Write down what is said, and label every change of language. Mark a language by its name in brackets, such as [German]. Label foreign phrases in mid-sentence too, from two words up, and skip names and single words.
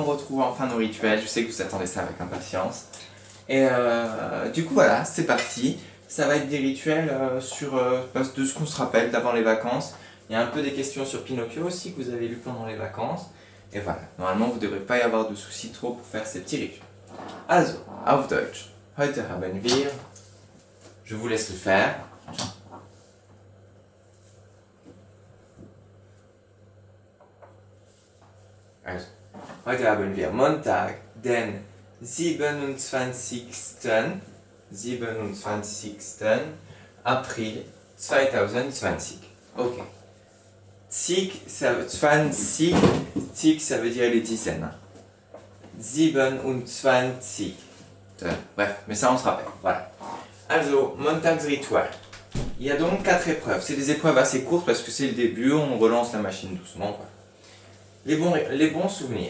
[French] retrouve enfin nos rituels. Je sais que vous attendez ça avec impatience. Et du coup, voilà, c'est parti. Ça va être des rituels de ce qu'on se rappelle d'avant les vacances. Il y a un peu des questions sur Pinocchio aussi que vous avez lu pendant les vacances. Et voilà, normalement vous ne devrez pas y avoir de soucis trop pour faire ces petits rituels. [German] Also, auf Deutsch. Heute haben wir... [French] Je vous laisse le faire. [German] Also, heute haben wir Montag, den 27. April 2020. Ok. Zig, [French] ça veut dire les dizaines. 27. Bref, mais ça on se rappelle. Voilà. [German] Also, Montagsritual. [French] Il y a donc 4 épreuves. C'est des épreuves assez courtes parce que c'est le début, on relance la machine doucement. Voilà. Les bons souvenirs.